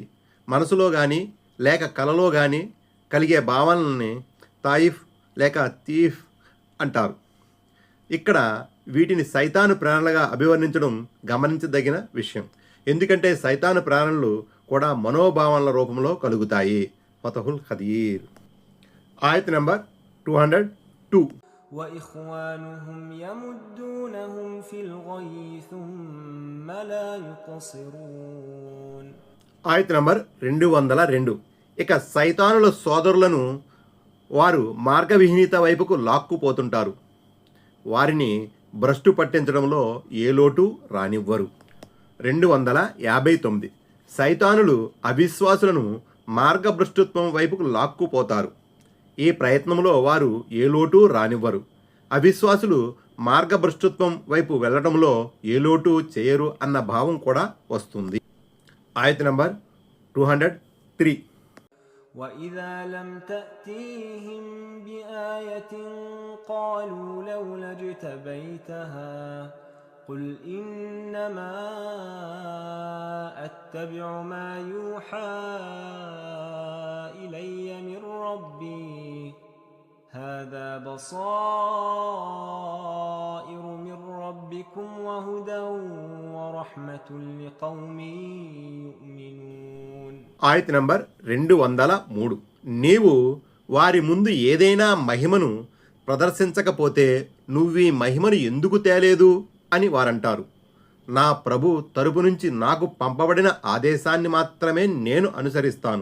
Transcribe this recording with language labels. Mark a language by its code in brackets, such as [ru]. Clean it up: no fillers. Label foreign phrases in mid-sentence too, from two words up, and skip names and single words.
[te] మనసులో కానీ లేక కలలో కానీ కలిగే భావనల్ని తాయిఫ్ లేక తీఫ్ అంటారు. ఇక్కడ వీటిని సైతాను ప్రేరణలుగా అభివర్ణించడం గమనించదగిన విషయం. ఎందుకంటే సైతాను ప్రేరణలు కూడా మనోభావనల రూపంలో కలుగుతాయి. ఫతహుల్ ఖదీర్. ఆయత నంబర్ 202. [ar] وإخوانهم يمدونهم في الغي ثم لا يقصرون. [te] ఆయత నంబర్ 202. ఇక సైతానుల సోదరులను వారు మార్గవిహీనత వైపుకు లాక్కుపోతుంటారు. వారిని భ్రష్టు పట్టించడంలో ఏ లోటు రానివ్వరు. 259. సైతానులు అవిశ్వాసులను మార్గభ్రష్టుత్వం వైపుకు లాక్కుపోతారు. ఈ ప్రయత్నంలో వారు ఏ లోటు రానివ్వరు. అవిశ్వాసులు మార్గభ్రష్టుత్వం వైపు వెళ్లడంలో ఏ లోటు చేయరు అన్న భావం కూడా వస్తుంది. ఆయత నంబర్ 203. [ar] وإذا لم تأتيهم بآية قالوا لولا اجتبيتها قل إنما أتبع ما يوحى إلي من ربي هذا بصائر من ربكم وهدى ورحمة لقوم يؤمنون. [te] ఆయత నంబర్ 203. నీవు వారి ముందు ఏదైనా మహిమను ప్రదర్శించకపోతే నువ్వీ మహిమను ఎందుకు తేలేదు అని వారంటారు. నా ప్రభు తరపు నుంచి నాకు పంపబడిన ఆదేశాన్ని మాత్రమే నేను అనుసరిస్తాను.